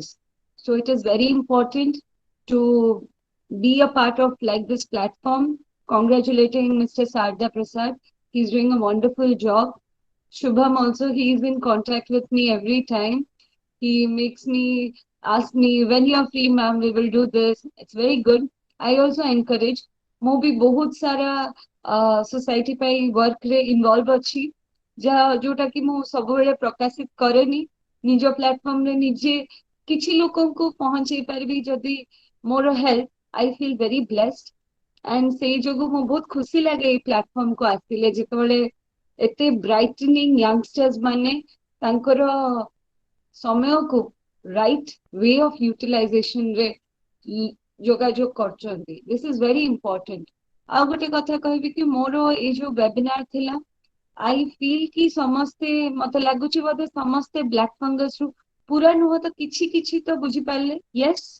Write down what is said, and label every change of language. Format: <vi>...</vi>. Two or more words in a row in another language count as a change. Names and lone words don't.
<en>So it is very important to be a part of like this platform. Congratulating Mr. Sarda Prasad. He's doing a wonderful job. Shubham also, he is in contact with me every time. He makes me ask me when you are free, ma'am, we will do this. It's very good. I also encourage.</en> <or>ମୁଁ ବି ବହୁତ ସାରା society ପାଇଁ work ରେ involve ଅଛି ଯୋଉଟା କି ମୁଁ ସବୁବେଳେ ପ୍ରକାଶିତ କରେନି ନିଜ platform ରେ ନିଜେ କିଛି ଲୋକଙ୍କୁ ପହଞ୍ଚେଇ ପାରିବି ଯଦି ମୋର help.</or> <en>I feel very blessed.</en> <or>And ସେଇ ଯୋଗୁ ମୁଁ ବହୁତ ଖୁସି ଲାଗେ ଏଇ ପ୍ଲାଟଫର୍ମ କୁ ଆସିଲେ ଯେତେବେଳେ ଏତେ</or> <en>brightening youngsters</en> <or>ମାନେ ତାଙ୍କର ସମୟକୁ</or> <en>right way of utilization</en> <or>ରେ ଯୋଗାଯୋଗ କରୁଛନ୍ତି</or> <en>this is very important.</en> <or>ଆଉ ଗୋଟେ କଥା କହିବି କି ମୋର ଏଇ ଯୋଉ ୱେବିନାର ଥିଲା</or> <en>I feel</en> <or>କି ସମସ୍ତେ ମତେ ଲାଗୁଛି ବୋଧେ ସମସ୍ତେ</or> <en>black fungus</en> <or>ରୁ ପୁରା ନୁହଁ ତ କିଛି କିଛି ତ ବୁଝିପାରିଲେ ୟେସ୍</or>